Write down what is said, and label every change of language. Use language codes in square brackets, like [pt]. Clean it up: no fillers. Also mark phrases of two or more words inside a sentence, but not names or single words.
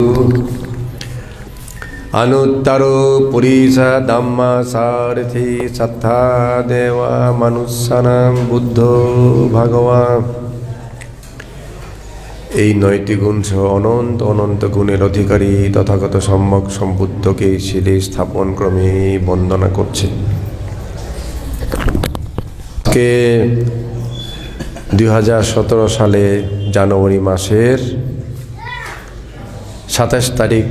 [pi] अनुत्तरो पुरीश धम्मा सारथि सत्ता देवा मनुष्यानां बुद्धो भगवान। [bn] এই 9টি গুণ সহ অনন্ত অনন্ত গুণের অধিকারী তথাগত সম্যক সম্বুদ্ধকে শিলে স্থাপন ক্রমে বন্দনা করছে। কে 2017 সালে জানুয়ারি মাসের 27 তারিখ।